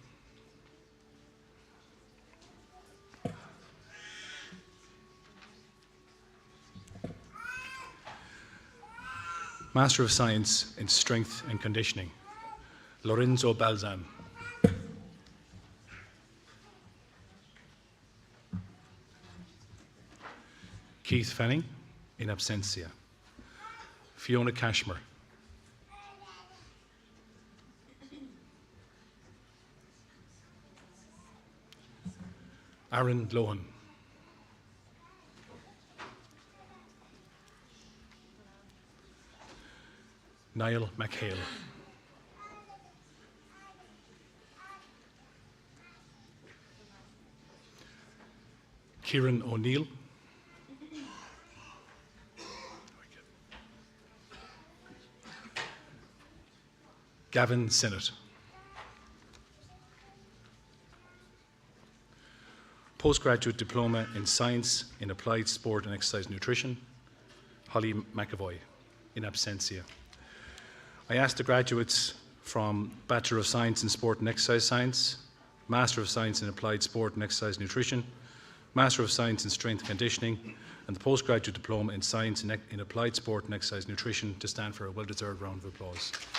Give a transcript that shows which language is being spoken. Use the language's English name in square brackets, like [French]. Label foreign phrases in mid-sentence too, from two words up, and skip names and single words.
[English] Master of Science in Strength and Conditioning, Lorenzo Balzan. Keith Fanning, in absentia. Fiona Cashmere. Aaron Lohan. Niall McHale. Kieran O'Neill. Gavin Sinnott. Postgraduate Diploma in Science in Applied Sport and Exercise Nutrition, Holly McAvoy, in absentia. I ask the graduates from Bachelor of Science in Sport and Exercise Science, Master of Science in Applied Sport and Exercise Nutrition, Master of Science in Strength and Conditioning, and the Postgraduate Diploma in Science in Applied Sport and Exercise Nutrition to stand for a well-deserved round of applause.